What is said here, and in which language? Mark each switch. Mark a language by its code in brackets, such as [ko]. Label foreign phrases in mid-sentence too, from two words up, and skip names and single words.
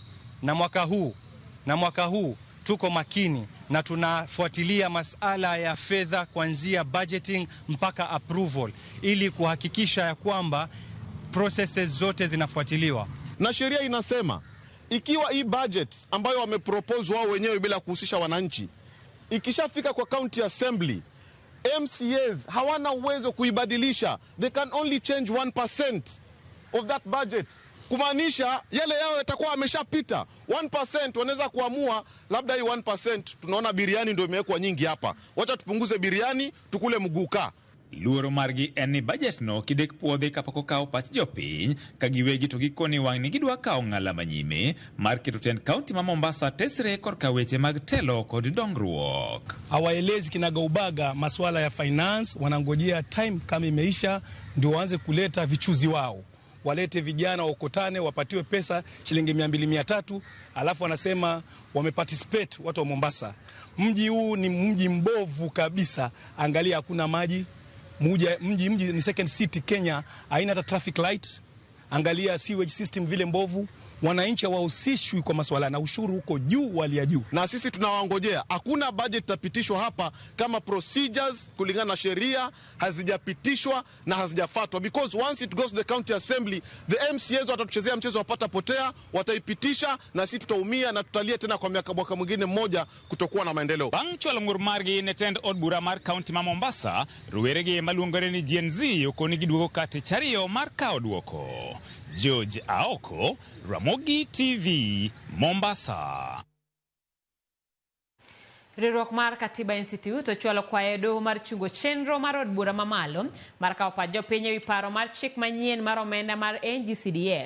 [sw] Na mwaka huu tuko makini na tunafuatilia masuala ya fedha kuanzia budgeting mpaka approval ili kuhakikisha ya kwamba processes zote zinafuatiliwa. Na sheria inasema ikiwa hii budget ambayo wamepropose wao wenyewe bila kuhusisha wananchi ikishafika kwa county assembly, MCAs hawana uwezo kuibadilisha. [en] They can only change 1% of that budget. [sw] Kumaanisha yale yao yatakuwa ameshapita. 1% wanaweza kuamua labda hii 1% tunaona biriani ndio imewekwa nyingi hapa. Wacha tupunguze biriani tukule mguka. [luo] Luoro margi en ni budget no kidek puodhe kapok okaw pach jopiny ka giwegi to gikoni wang' ni gidwa kawo ng'ala manyime mar keto Tent County ma Mombasa tesre korka weche mag telo kod dongruok. [sw] Hawaelezi kinagaubaga masuala ya finance, wanangojea time kama imeisha ndio waanze kuleta vichuzi wao. Walete vijana wakotane wapatiwe pesa shilingi 200-300 alafu wanasema wameparticipate watu wa Mombasa. Mji huu ni mji mbovu kabisa. Angalia hakuna maji. Mji ni [en] second city [sw] Kenya, haina hata traffic light. Angalia [en] sewage system [sw] vile mbovu. Wananchi hawahusishwi kwa masuala na ushuru huko juu wali ya juu. Na sisi tunawangojea. Hakuna budget tapitishwa hapa kama procedures kulingana na sheria hazijapitishwa na hazijafuatwa, [en] because once it goes to the county assembly the MCAs [sw] watatuchezea mchezo wapata potea, wataipitisha na sisi tutaumia na tutalia tena kwa mwaka mwingine mmoja kutokuwa na maendeleo. [luo] Bang' chwalo ng'ur margi ne tend od bura mar county ma Mombasa, roweregi maluongore ni Gen Z okoni giduogo kate chariyo mar kawo duoko. George Aoko, Ramogi TV, Mombasa. Riwruok mar Katiba Institute ochwalo kwayo doho mar chungo chenro mar od bura mamalo mar kawo pach jopiny ewi paro mar chik manyien mar omenda mar NG-CDF.